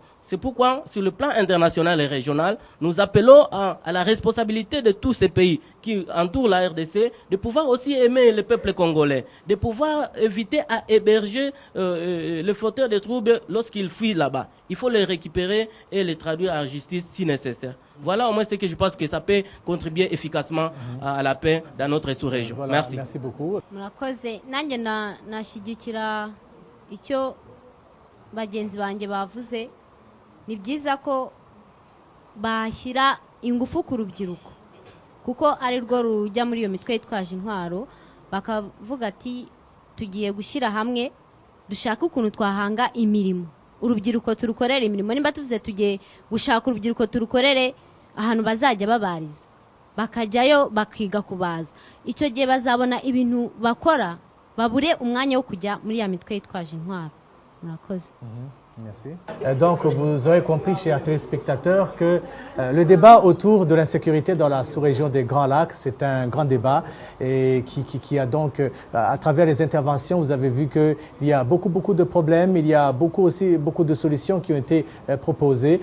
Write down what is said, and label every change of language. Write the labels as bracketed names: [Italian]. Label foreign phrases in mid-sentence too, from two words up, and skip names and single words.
[French] C'est pourquoi, sur le plan international et régional, nous appelons à la responsabilité de tous ces pays qui entourent la RDC de pouvoir aussi aimer le peuple congolais, de pouvoir éviter à héberger les fauteurs de troubles lorsqu'ils fuient là-bas. Il faut les récupérer et les traduire en justice si nécessaire. Voilà au moins ce que je pense que ça peut contribuer efficacement à la paix dans notre sous-région. Voilà, merci. Merci beaucoup. [Kinyarwanda] murakoze nanjye nashyigikira icyo bagenzi banjye bavuze. Ni byiza ko bashyira ingufu ku rubyiruko kuko ari rwo rujya muri iyo mitwe yitwaje intwaro, bakavuga ati tugiye gushyira hamwe dushaka ukuntu twahanga imirimo, urubyiruko turukorere imirimo. Nimba tuvuze tugiye gushaka urubyiruko turukorere ahantu bazajya babariza, bakajyayo bakiga kubaza, icyo gihe bazabona ibintu bakora, babure umwanya wo kujya muri ya mitwe yitwaje intwaro. Murakoze. [French] Merci. Donc, vous aurez compris, chers téléspectateurs, que le débat autour de l'insécurité dans la sous-région des Grands Lacs, c'est un grand débat et qui a donc, à travers les interventions, vous avez vu qu'il y a beaucoup de problèmes, il y a beaucoup de solutions qui ont été proposées.